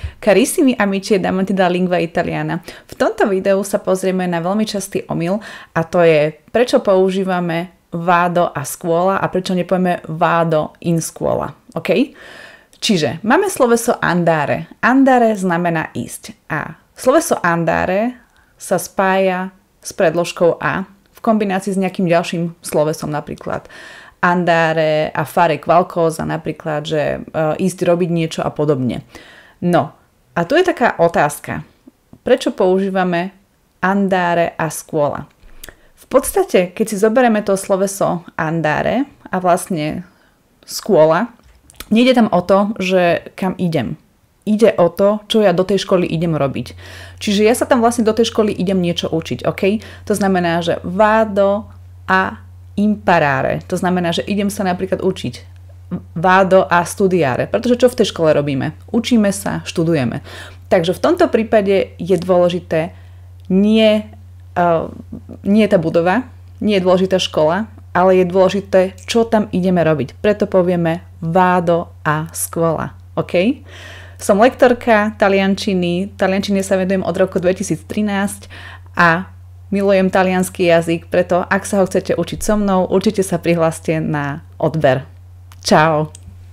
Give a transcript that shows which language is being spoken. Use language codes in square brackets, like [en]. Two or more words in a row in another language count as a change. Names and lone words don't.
[it] Carissimi amici e amanti della lingua italiana. [sk] V tomto videu sa pozrieme na veľmi častý omyl a to je, prečo používame [it] vado a scuola [sk] a prečo nepovieme [it] vado in scuola. [sk] OK? Čiže máme sloveso andare. Andare znamená ísť a sloveso andare sa spája s predložkou a v kombinácii s nejakým ďalším slovesom, napríklad [it] andare a fare qualcosa, [sk] napríklad, že ísť robiť niečo a podobne. No, a tu je taká otázka. Prečo používame [it] andare a scuola? [sk] V podstate, keď si zoberieme to sloveso andare a vlastne scuola, nejde tam o to, že kam idem. Ide o to, čo ja do tej školy idem robiť. Čiže ja sa tam vlastne do tej školy idem niečo učiť, OK? To znamená, že [it] vado a imparare. [sk] To znamená, že idem sa napríklad učiť. [it] Vado a studiare. [sk] Pretože čo v tej škole robíme? Učíme sa, študujeme. Takže v tomto prípade je dôležité nie tá budova, nie je dôležitá škola, ale je dôležité, čo tam ideme robiť. Preto povieme [it] vado a scuola. [sk] OK? Som lektorka taliančiny. Taliančine sa venujem od roku 2013 a milujem taliansky jazyk, preto ak sa ho chcete učiť so mnou, určite sa prihláste na odber. Ciao!